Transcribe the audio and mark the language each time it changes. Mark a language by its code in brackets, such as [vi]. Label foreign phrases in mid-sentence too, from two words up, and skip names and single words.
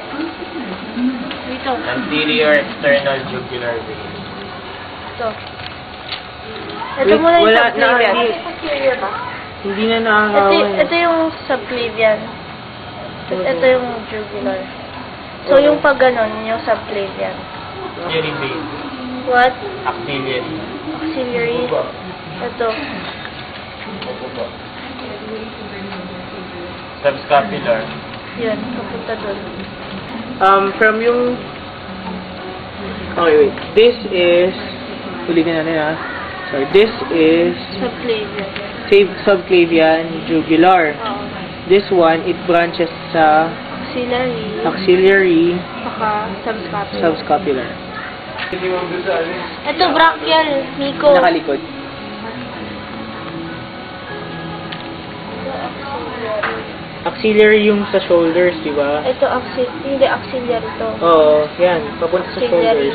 [tl] Dito. [en] Anterior external jugular vein. [tl] Ito. Ito Wait, muna yung wala, subclavian. hindi. Hindi na Ito, nakakawan. ito yung subclavian. Ito yung jugular. So, yung pag ganon, yung subclavian. [en] Axillary vein. [tl] What? Axillary. Axillary. Ito. Subscapular. Yun, papunta dun. From yung... [en] Okay, wait. This is... [tl] Ulitin natin ha. [en] Sorry. This is... Subclavian. Subclavian jugular. [tl] Oo. [en] This one, it branches sa [tl] Axillary. axillary Saka subscapular. subscapular. Hindi mo gusto ano? Ito, brachial, Nico. Nakalikod. Axillary yung sa shoulders, di ba? Ito, hindi axillary to. Oo, yan. Papunta sa Axillary.